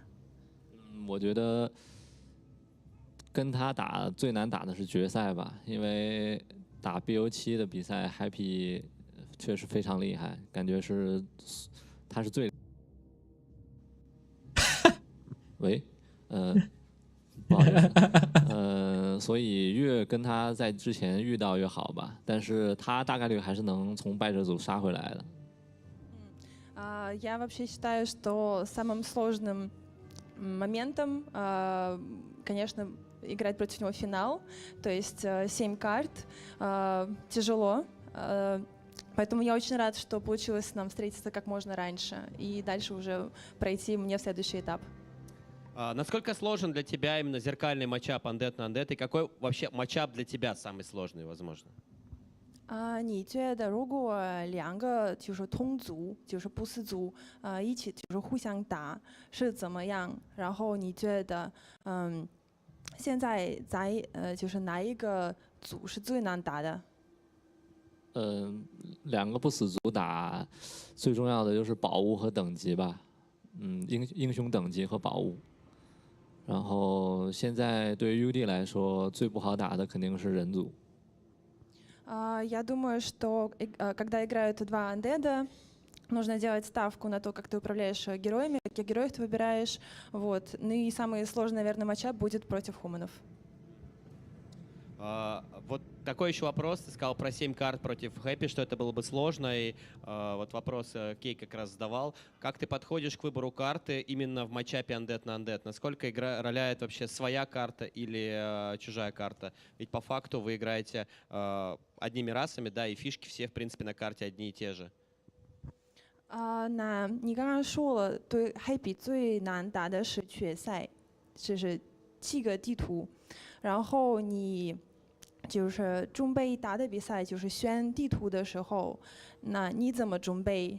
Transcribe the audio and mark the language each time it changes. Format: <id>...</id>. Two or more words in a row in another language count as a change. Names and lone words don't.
<zh>我觉得跟他打最难打的是决赛吧，因为打 BO7的比赛 ，Happy 确实非常厉害，感觉是他是最喂，不好意思，所以越跟他在之前遇到越好吧，但是他大概率还是能从败者组杀回来的。</zh> <ru>Я вообще считаю, что самым сложным моментом, конечно, играть против него финал, то есть 7 карт, тяжело. Поэтому я очень рад, что получилось нам встретиться как можно раньше и дальше уже пройти мне в следующий этап. Насколько сложен для тебя именно зеркальный матчап андет на андет? И какой вообще матчап для тебя самый сложный, возможно?</ru> <zh>你觉得如果两个就是同族，就是不死族，一起就是互相打是怎么样？然后你觉得，现在在就是哪一个组是最难打的？两个不死族打，最重要的就是宝物和等级吧。英雄等级和宝物。然后现在对于 UD 来说，最不好打的肯定是人族。</zh> <ru>Я думаю, что когда играют два андеда, нужно делать ставку на то, как ты управляешь героями, каких героев ты выбираешь. Вот. Ну и самый сложный, наверное, матчап будет против хуманов. Вот такой еще вопрос. Ты сказал про 7 карт против Хэппи, что это было бы сложно. И вот вопрос Кей как раз задавал. Как ты подходишь к выбору карты именно в матчапе андет на андет? Насколько роляет вообще своя карта или чужая карта? Ведь по факту вы играете одними расами, да, и фишки все, в принципе, на карте одни и те же.</ru> <zh>那你刚刚说了，对 Happy 最难打的是决赛，就是7个地图，然后你就是准备打的比赛，就是选地图的时候，那你怎么准备？</zh>